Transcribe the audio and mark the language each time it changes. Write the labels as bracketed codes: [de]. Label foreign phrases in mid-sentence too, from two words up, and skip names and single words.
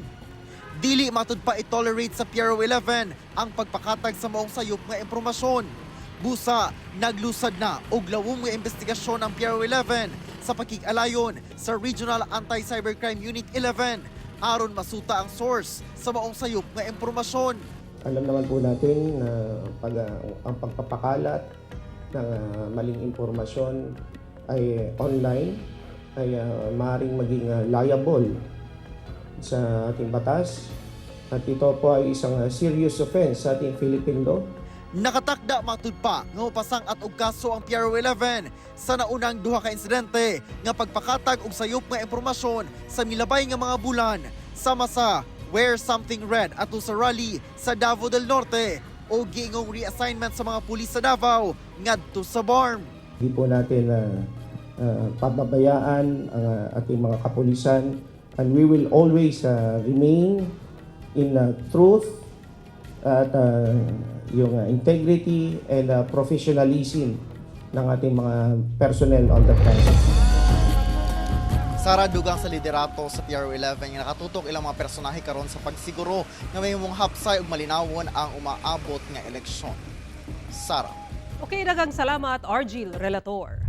[ceb] Dili matud pa i-tolerate sa Piero 11 ang pagpakatag sa maong sayop nga impormasyon. Busa, naglusad na og lawom nga investigasyon ang Piero 11 sa pakig-alayon sa Regional Anti-Cybercrime Unit 11 aron masuta ang source sa maong sayop nga impormasyon. [tl] Alam naman po natin na ang pagpapakalat ng maling impormasyon ay online ay maaaring maging liable sa ating batas at ito po ay isang [en] serious offense [tl] sa ating [en] Philippine law. [ceb] Nakatakda matud pa nga mopasang at og kaso ang Piero 11 sa naunang duha ka insidente nga pagpakatag og sayop nga impormasyon sa milabay nga mga bulan sama sa Wear Something Red ato sa rally sa Davao del Norte o giingong reassignment sa mga pulis sa Davao ngadto sa BARM. [tl] Hindi po natin pababayaan ang ating mga kapulisan [en] and we will always remain in truth [tl] at yung [en] integrity and professionalism [tl] ng ating mga [en] personnel on the ground. [ceb] Sara, dugang sa liderato sa Piero 11 nga nakatutok ilang mga personahe karon sa pagsiguro nga may mong hapsay ug malinawon ang umaabot nga eleksyon. Sara. Okay, daghang salamat Argil Relator.